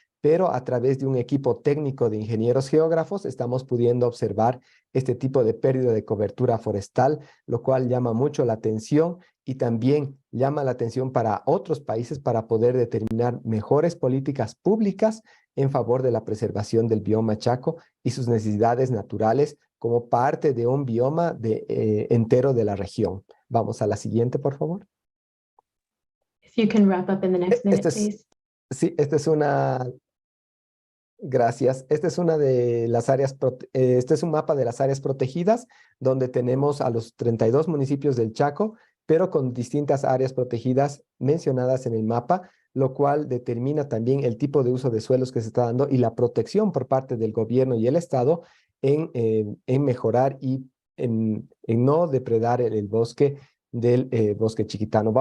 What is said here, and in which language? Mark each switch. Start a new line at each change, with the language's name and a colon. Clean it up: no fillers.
Spanish: pero a través de un equipo técnico de ingenieros geógrafos estamos pudiendo observar este tipo de pérdida de cobertura forestal, lo cual llama mucho la atención y también llama la atención para otros países para poder determinar mejores políticas públicas en favor de la preservación del bioma Chaco y sus necesidades naturales como parte de un bioma entero de la región. Vamos a la siguiente, por favor.
English: If you can wrap up in the next minute, please.
Spanish: Sí, esta es una... Gracias. Esta es una de las áreas, este es un mapa de las áreas protegidas, donde tenemos a los 32 municipios del Chaco, pero con distintas áreas protegidas mencionadas en el mapa, lo cual determina también el tipo de uso de suelos que se está dando y la protección por parte del gobierno y el Estado en mejorar y en no depredar el bosque del bosque chiquitano.